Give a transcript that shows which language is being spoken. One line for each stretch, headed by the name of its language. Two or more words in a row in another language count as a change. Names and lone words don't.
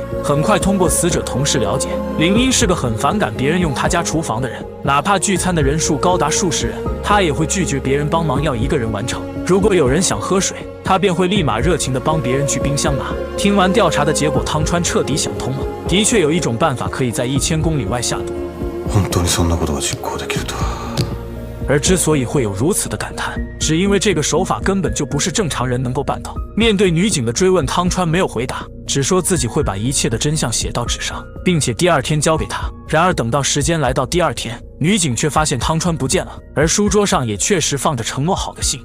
Chinese: 很快通过死者同事了解，林英是个很反感别人用他家厨房的人，哪怕聚餐的人数高达数十人，她也会拒绝别人帮忙，要1个人完成。如果有人想喝水，她便会立马热情地帮别人去冰箱拿。听完调查的结果，汤川彻底想通了，的确有一种办法可以在1000公里外下毒。
Japanese: 本当にそんなことが実行できるとは。
Chinese: 而之所以会有如此的感叹，只因为这个手法根本就不是正常人能够办到。面对女警的追问，汤川没有回答，只说自己会把一切的真相写到纸上，并且第二天交给他。然而等到时间来到第二天，女警却发现汤川不见了，而书桌上也确实放着承诺好的信。